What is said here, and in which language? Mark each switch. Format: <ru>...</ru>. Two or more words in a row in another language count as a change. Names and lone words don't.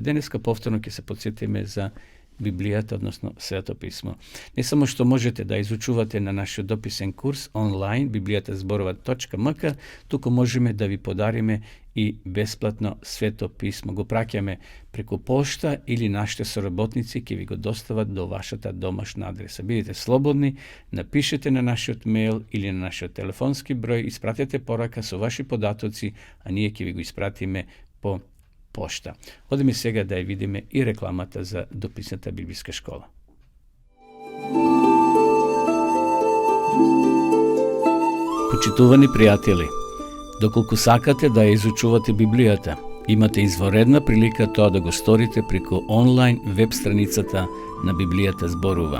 <mk>Deneska povtorno ke se podsjetime za Biblijata, odnosno Sveto pismo. Ne samo što možete da izučuvate na naš dopisen kurs online biblijatasborova.mk, tuko možeme da vi podarime i besplatno Sveto pismo. Go prakjame preko pošta ili našte sorobotnici ki vi go dostavat do vašata domašna adresa. Budite slobodni, napišete na naš mail ili na naš telefonski broj, ispratite poraka su vaši podatoci, a nije ki vi go ispratime po pošta. Ode mi svega da je vidime i reklamata za dopisnata biblijska škola. Почитувани пријатели, доколку сакате да ја изучувате Библијата, имате изворедна прилика тоа да го сторите преку онлайн веб страницата на Библијата зборува.</mk>